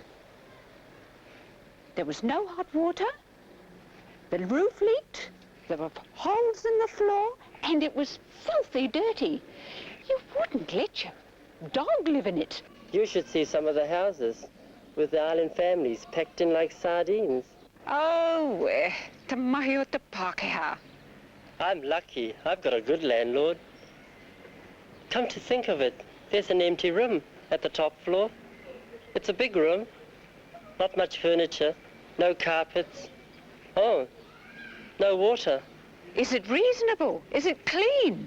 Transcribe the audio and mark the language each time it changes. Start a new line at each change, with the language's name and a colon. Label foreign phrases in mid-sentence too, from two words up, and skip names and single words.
English: There was no hot water. The roof leaked. There were holes in the floor, and it was filthy dirty. You wouldn't let your dog live in it. You should see some of the houses with the island families packed in like sardines.
Māori: Oh, te mahi o te Pākehā.
English: I'm lucky. I've got a good landlord. Come to think of it, there's an empty room at the top floor. It's a big room. Not much furniture. No carpets. Oh, no water. Is it reasonable? Is it clean?